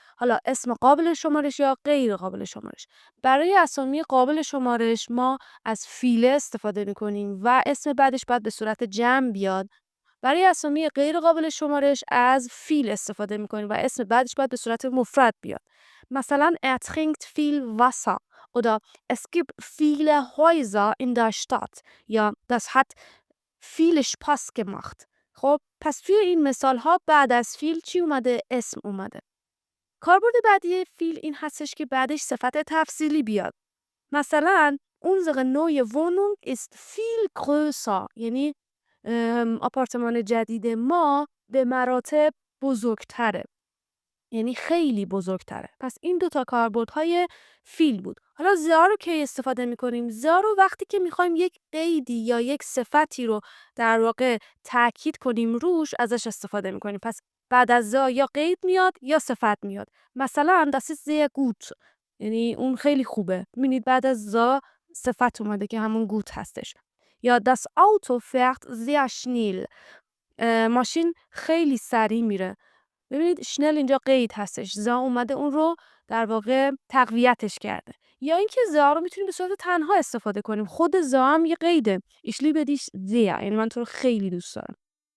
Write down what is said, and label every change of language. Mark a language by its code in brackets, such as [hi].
[fa] حالا اسم قابل شمارش یا غیر قابل شمارش. برای اسامی قابل شمارش ما از فیل استفاده میکنیم و اسم بعدش باید به صورت جمع بیاد. برای اسامی غیر قابل شمارش از فیل استفاده میکنیم و اسم بعدش باید به صورت مفرد بیاد. مثلا [de] er trinkt viel Wasser oder es gibt viele Häuser in der Stadt. [fa] یا [de] das hat viel Spaß gemacht. [fa] خب پس توی این مثال ها بعد از فیل چی اومده؟ اسم اومده. کاربرد بعدی فیل این هستش که بعدش صفت تفصیلی بیاد. مثلا [de] unsere neue Wohnung ist viel größer. [fa] یعنی آپارتمان جدید ما به مراتب بزرگتره. یعنی خیلی بزرگتره. پس این دوتا کاربردهای فیل بود. حالا زا رو کی استفاده میکنیم؟ زا رو وقتی که میخوایم یک قیدی یا یک صفتی رو در واقع تاکید کنیم روش ازش استفاده میکنیم. پس بعد از زا یا قید میاد یا صفت میاد. مثلا [de] das ist sehr gut. [fa] یعنی اون خیلی خوبه. ببینید بعد از زا صفت اومده که همون گوت هستش. یا [de] das Auto fährt sehr schnell. [fa] ماشین خیلی سریع میره. ببینید شنل اینجا قید هستش. زا اومده اون رو در واقع تقویتش کرده. یا اینکه زا رو میتونیم به صورت تنها استفاده کنیم. خود زا هم یه قیده. [de] Ich liebe dich sehr. [fa] یعنی من تو رو خیلی دوست دارم.